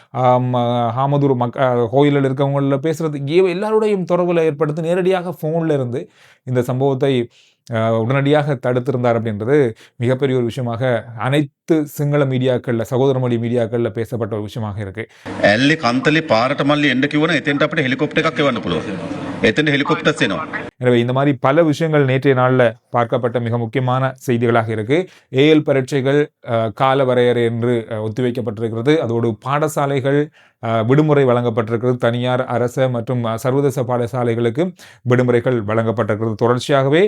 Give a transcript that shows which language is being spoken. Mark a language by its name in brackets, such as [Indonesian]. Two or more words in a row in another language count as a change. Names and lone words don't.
[Tamil] ஹாமதூர் கோயிலில் இருக்கிறவங்கள பேசுறது, எல்லாருடையும் தொடர்பில் ஏற்படுத்தி நேரடியாக ஃபோனில் இருந்து இந்த சம்பவத்தை உடனடியாக தடுத்திருந்தார் அப்படின்றது மிகப்பெரிய ஒரு விஷயமாக அனைத்து சிங்கள மீடியாக்களில், சகோதர மொழி மீடியாக்களில் பேசப்பட்ட ஒரு விஷயமாக இருக்கு. [Sinhala] ඇල්ලේ කන්තලේ පාරට මල්ලි එන්න කිව්වනම් එතෙන්ට අපිට හෙලිකොප්ටර් එකක් එවන්න පුළුවන්. එතෙන්ට හෙලිකොප්ටර්ස් එනවා. [Tamil] எனவே இந்த மாதிரி பல விஷயங்கள் நேற்றைய நாளில் பார்க்கப்பட்ட மிக முக்கியமான செய்திகளாக இருக்கு. ஏஎல் பரீட்சைகள் கால வரையறை என்று ஒத்திவைக்கப்பட்டிருக்கிறது. அதோடு பாடசாலைகள் விடுமுறை வழங்கப்பட்டிருக்கிறது. தனியார், அரச மற்றும் சர்வதேச பாடசாலைகளுக்கு விடுமுறைகள் வழங்கப்பட்டிருக்கிறது தொடர்ச்சியாகவே.